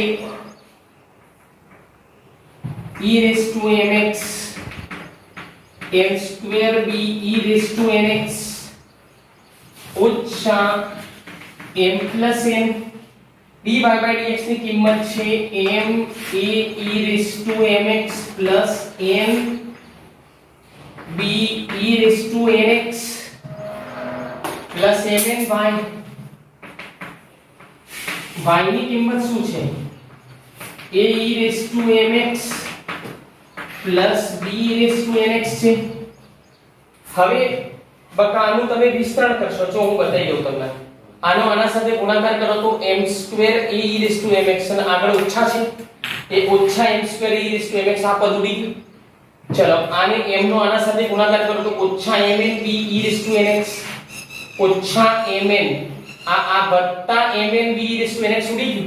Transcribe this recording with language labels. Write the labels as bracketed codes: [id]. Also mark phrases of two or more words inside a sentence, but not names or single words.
[gu] e⁻mx m2b e⁻nx ઓછા m + n dy/dx ની કિંમત છે m a e⁻mx plus n b e⁻nx plus mn y ની કિંમત શું છે a e⁻mx plus b e⁻nx છે. હવે બકા આનું તમે વિસ્તરણ કરશો જો હું બતાવી દઉં તમને. આનો આના સાથે ગુણાકાર કરો તો m2 a e⁻mx અને આગળ ઓછા છે એ ઓછા m2 a e⁻mx આ પદ ઉડી ગયું. ચલો આને m નો આના સાથે ગુણાકાર કરો તો ઓછા mn b e⁻nx ઓછા mn આ વત્તા mn b e⁻nx ઉડી ગયું.